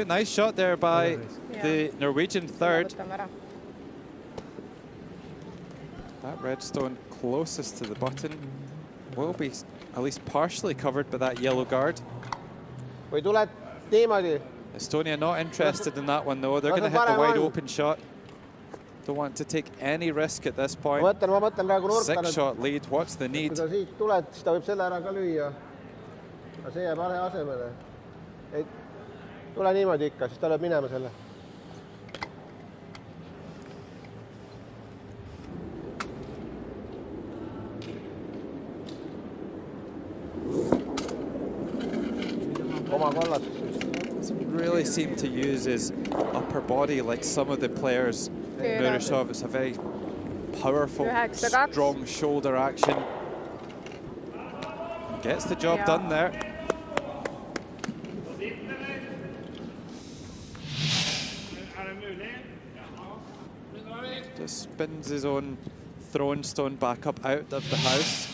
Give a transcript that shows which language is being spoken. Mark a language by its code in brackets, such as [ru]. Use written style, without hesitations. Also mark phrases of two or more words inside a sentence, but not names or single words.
[en] Nice shot there by the Norwegian third. That red stone closest to the button will be at least partially covered by that yellow guard. Estonia not interested in that one though. They're going to hit the wide open shot. Don't want to take any risk at this point. 6-shot lead. What's the need? [et] Tule niimoodi ikka, siis ta lööb minema selle. Oma kollas. [en] Doesn't really seem to use his upper body like some of the players. Murashov, it's a very powerful, strong shoulder action. Gets the job done there. Just spins his own throwing stone back up out of the house.